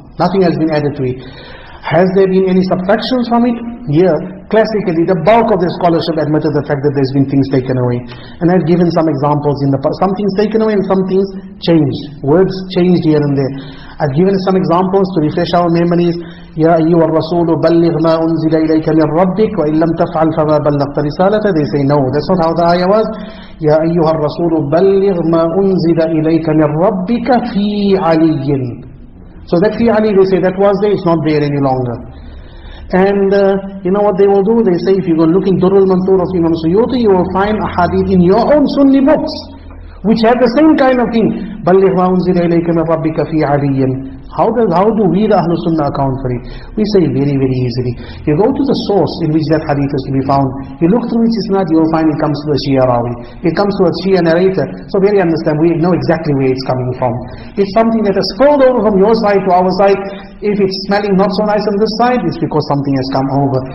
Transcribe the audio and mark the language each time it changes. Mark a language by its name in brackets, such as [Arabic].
[English] Nothing has been added to it. Has there been any subtractions from it? Yeah. Classically, the bulk of the scholarship admitted the fact that there's been things taken away. And I've given some examples in the past. Some things taken away and some things changed. Words changed here and there. I've given some examples to refresh our memories. [Arabic] يا أيها الرسول بلغ ما أنزل إليك من ربك وإن لم تفعل فما بلغت رسالته. [English] They say no, that's not how the ayah was. [Arabic] يا أيها الرسول بلغ ما أنزل إليك من ربك في علي. [English] So that fi Ali, they say that was there, it's not there any longer. And you know what they will do? They say if you go look in Durrul Manthur of Imam Suyuti, you will find a hadith in your own Sunni books which have the same kind of thing. [Arabic] بلغ ما أنزل إليك من ربك في علي. [English] How do we the Ahlul Sunnah account for it? We say very, very easily. You go to the source in which that hadith is to be found. You look through its isnad, you will find it comes to a Shia Rawi. It comes to a Shia narrator. So very understand, we know exactly where it's coming from. It's something that has flowed over from your side to our side. If it's smelling not so nice on this side, it's because something has come over.